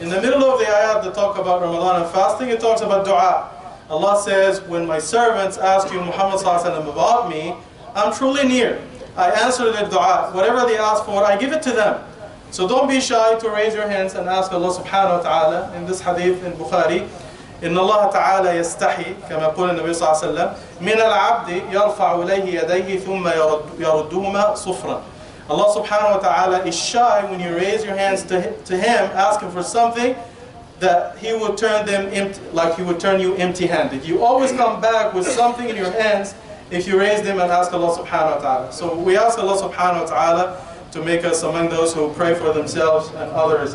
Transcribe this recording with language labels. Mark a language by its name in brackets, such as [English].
[English] In the middle of the ayat that talk about Ramadan and fasting, it talks about dua. Allah says, when my servants ask you, Muhammad sallallahu alaihi wasallam, about me, I'm truly near. I answer their dua. Whatever they ask for, I give it to them. So don't be shy to raise your hands and ask Allah subhanahu wa ta'ala. In this hadith in Bukhari, [Arabic] إن الله تعالى يستحي كما يقول النبي صلى الله عليه وسلم من العبد يرفع إليه يديه ثم يردهما صفرا. [English] Allah subhanahu wa ta'ala is shy when you raise your hands to him asking for something, that he will turn them empty, like he would turn you empty-handed. You always come back with something in your hands if you raise them and ask Allah subhanahu wa ta'ala. So we ask Allah subhanahu wa ta'ala to make us among those who pray for themselves and others.